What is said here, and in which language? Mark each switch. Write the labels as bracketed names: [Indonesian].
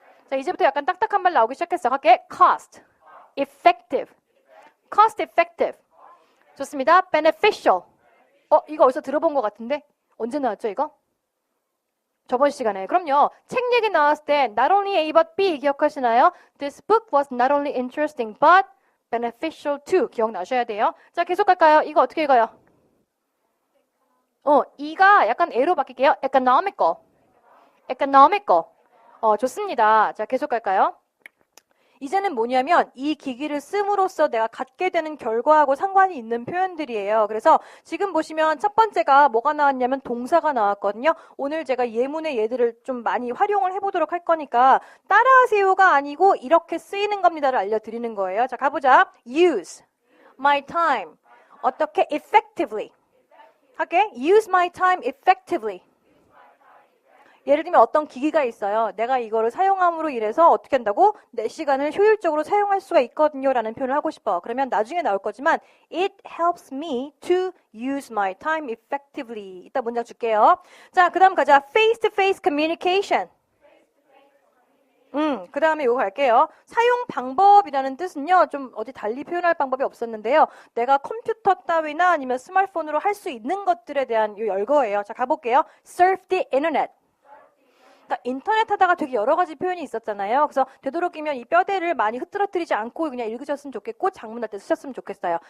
[Korean] 자, 이제부터 약간 딱딱한 말 나오기 시작했어. [English] 갈게. cost effective. cost effective. 좋습니다. beneficial. [Korean] 이거 어디서 들어본 것 같은데? 언제 나왔죠, 이거? 저번 시간에. 그럼요. 책 얘기 나왔을 때 [English] not only A but B [Korean] 기억하시나요? [English] This book was not only interesting but beneficial too. [Korean] 기억나셔야 돼요. 자, 계속 갈까요? 이거 어떻게 읽어요? 이가 약간 A로 바뀔게요. [English] economical. economical. [Korean] 좋습니다. 자, 계속 갈까요? 이제는 뭐냐면 이 기기를 씀으로써 내가 갖게 되는 결과하고 상관이 있는 표현들이에요. 그래서 지금 보시면 첫 번째가 뭐가 나왔냐면 동사가 나왔거든요. 오늘 제가 예문의 얘들을 좀 많이 활용을 해보도록 할 거니까 따라하세요가 아니고 이렇게 쓰이는 겁니다를 알려드리는 거예요. 자, 가보자. [English] use my time. [Korean] 어떻게? [English] effectively. [Korean] 할게. [English] use my time effectively. [Korean] 예를 들면 어떤 기기가 있어요. 내가 이거를 사용함으로 인해서 어떻게 한다고? 내 시간을 효율적으로 사용할 수가 있거든요 라는 표현을 하고 싶어. 그러면 나중에 나올 거지만 [English] It helps me to use my time effectively. [Korean] 이따 문장 줄게요. 자, 그 다음 가자. [English] Face-to-face communication. [Korean] 그 다음에 이거 갈게요. 사용 방법이라는 뜻은요. 좀 어디 달리 표현할 방법이 없었는데요. 내가 컴퓨터 따위나 아니면 스마트폰으로 할 수 있는 것들에 대한 이 열거예요. 자, 가볼게요. [English] Surf the internet. [Korean] 그러니까 인터넷 하다가 되게 여러 가지 표현이 있었잖아요. 그래서 되도록이면 이 뼈대를 많이 흐트러뜨리지 않고 그냥 읽으셨으면 좋겠고 장문할 때 쓰셨으면 좋겠어요.